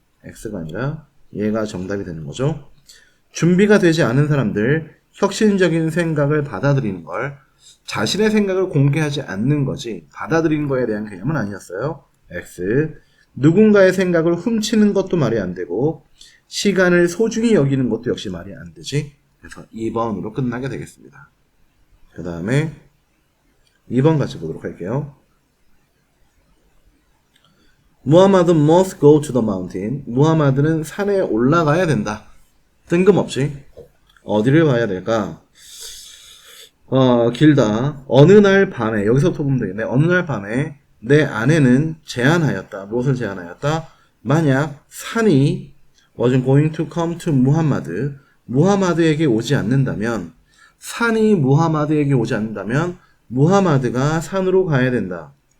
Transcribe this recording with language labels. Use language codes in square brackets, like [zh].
[ko] X가 아니라 얘가 정답이 되는 거죠. 준비가 되지 않은 사람들, 혁신적인 생각을 받아들이는 걸, 자신의 생각을 공개하지 않는 거지 받아들이는 거에 대한 개념은 아니었어요. X. 누군가의 생각을 훔치는 것도 말이 안 되고, 시간을 소중히 여기는 것도 역시 말이 안 되지. 그래서 2번으로 끝나게 되겠습니다. 그 다음에 2번 같이 보도록 할게요. [en] 무하마드 must go to the mountain. [ko] 무하마드는 산에 올라가야 된다. 뜬금없이. 어디를 가야 될까? 길다. 어느 날 밤에, 여기서부터 보면 되겠네. 어느 날 밤에 내 아내는 제안하였다. 무엇을 제안하였다? 만약 산이 [en] was going to come to [ko] 무함마드, 무하마드에게 오지 않는다면, 산이 무하마드에게 오지 않는다면 무하마드가 산으로 가야 된다.